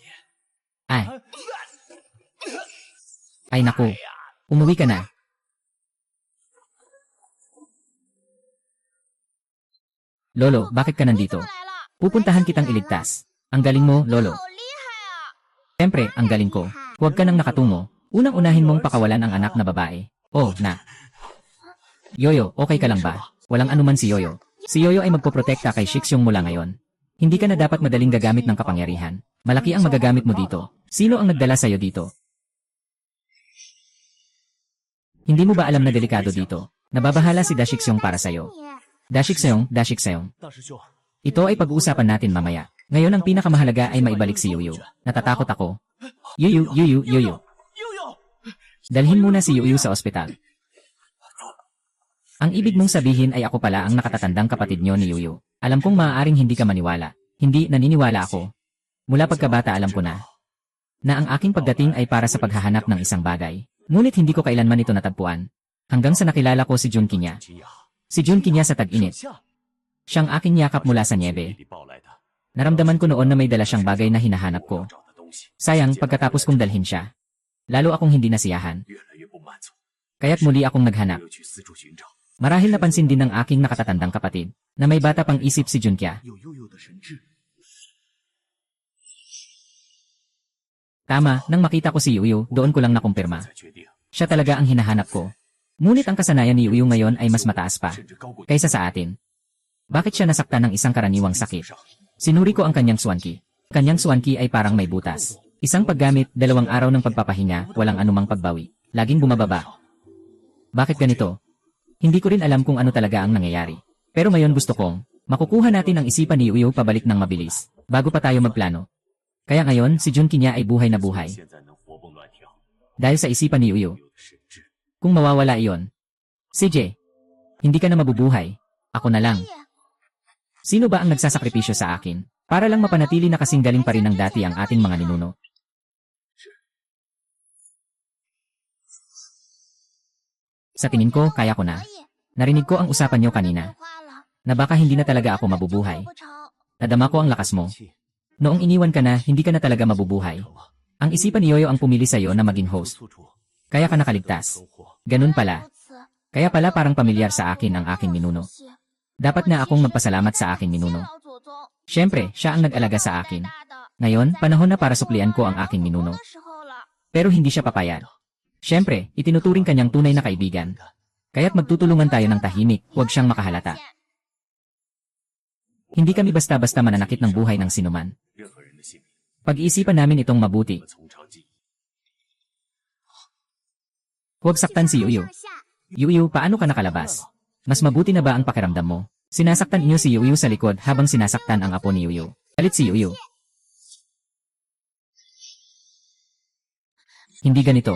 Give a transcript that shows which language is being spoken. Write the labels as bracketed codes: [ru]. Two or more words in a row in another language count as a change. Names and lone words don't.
[tl] Ay naku. Umuwi ka na. Lolo, bakit ka nandito? [zh] 出来了， [tl] Pupuntahan kitang iligtas. Ang galing mo, Lolo. [zh] 好厉害啊！ [tl] Siyempre, ang galing ko. Huwag ka nang nakatungo. Unang-unahin mong pakawalan ang anak na babae. Oh, na. Yoyo, okay ka lang ba? Walang anuman si Yoyo. Si Yoyo ay magpoprotekta kay Shixiong mula ngayon. Hindi ka na dapat madaling gagamit ng kapangyarihan. Malaki ang magagamit mo dito. Sino ang nagdala sa'yo dito? Hindi mo ba alam na delikado dito? Nababahala si Dashixiong para sa'yo. [zh] 你 [tl] Dashixiong. [zh] 大师兄， [tl] Ito ay pag-uusapan natin mamaya. Ngayon ang pinakamahalaga ay maibalik si Yuyu. Natatakot ako. Yuyu. [zh] 悠悠， [tl] Dalhin muna si Yuyu sa ospital. Ang ibig mong sabihin ay ako pala ang nakatatandang kapatid nyo ni Yuyu. Alam kong maaaring hindi ka maniwala. Hindi, naniniwala ako. Mula pagkabata alam ko na ang aking pagdating ay para sa paghahanap ng isang bagay. Ngunit hindi ko kailanman ito natagpuan. Hanggang sa nakilala ko si Junki niya. [zh] 惊讶， [tl] Si Junki niya sa tag-init. [zh] 下 [tl] Siyang aking yakap mula sa [zh] 爷 niebe. 里抱来的 [tl] Naramdaman ko noon na may dala siyang bagay na hinahanap ko. [zh] 找的东西， [tl] Sayang, pagkatapos kong dalhin siya. Lalo akong hindi nasiyahan. [zh] 越来越不满足， [tl] Kaya't muli akong naghanap. [zh] 又去四处寻找， [tl] Marahil napansin din ng aking nakatatandang kapatid na may bata pang isip si Junkya. [zh] 有悠悠的神智， [tl] Tama, nang makita ko si Yuyu, doon ko lang nakumpirma. [zh] 才决定， [tl] Siya talaga ang hinahanap ko. Ngunit ang kasanayan ni Yuyu ngayon ay mas mataas pa [zh] 甚至高过 [tl] kaysa sa atin. Bakit siya nasaktan ng isang karaniwang sakit? [zh] 上。 [tl] Sinuri ko ang kanyang swanki. Kanyang swanki ay parang may butas. Isang paggamit, 2 araw ng pagpapahinga, walang anumang pagbawi. Laging bumababa. Bakit ganito? Hindi ko rin alam kung ano talaga ang nangyayari. Pero ngayon gusto kong makukuha natin ang isipan ni Yuyu pabalik ng mabilis, bago pa tayo magplano. Kaya ngayon, si Junki niya ay buhay na buhay. [zh] 现在能活蹦乱跳， [tl] Dahil sa isipan ni Yuyu, [zh] 悠悠的神智， [tl] kung mawawala iyon. CJ, hindi ka na mabubuhay. Ako na lang. Sino ba ang nagsasakripisyo sa akin? Para lang mapanatili na kasing galing pa rin ng dati ang ating mga ninuno. Sa tingin ko, kaya ko na. [zh] 可以， [tl] Narinig ko ang usapan niyo kanina, [zh] 花了， [tl] na baka hindi na talaga ako mabubuhay. [zh] 不成， [tl] Nadama ko ang lakas mo. [zh] 气， [tl] Noong iniwan ka na, hindi ka na talaga mabubuhay. [zh] 了吗？ [tl] Ang isipan ni Yoyo ang pumili sa'yo na maging host. [zh] 处处 [tl] Kaya ka nakaligtas. [zh] 收获。 [tl] Ganun pala. [zh] 如此， [tl] Kaya pala parang pamilyar sa akin ang aking ninuno. Dapat na akong magpasalamat sa aking ninuno. Siyempre, siya ang nag-alaga sa akin. Ngayon, panahon na para supplian ko ang aking ninuno. Pero hindi siya papayag. Siyempre, itinuturing kanyang tunay na kaibigan. Kaya't magtutulungan tayo ng tahimik, huwag siyang makahalata. Hindi kami basta-basta mananakit ng buhay ng sinuman. [zh] 任何人的性命， [tl] Pag-iisipan namin itong mabuti. [zh] 我从长计议。 [tl] Huwag saktan si Yuyu. Yuyu, paano ka nakalabas? Mas mabuti na ba ang pakiramdam mo? Sinasaktan niyo si Yuyu sa likod habang sinasaktan ang apo ni Yuyu. Galit si Yuyu. Hindi ganito.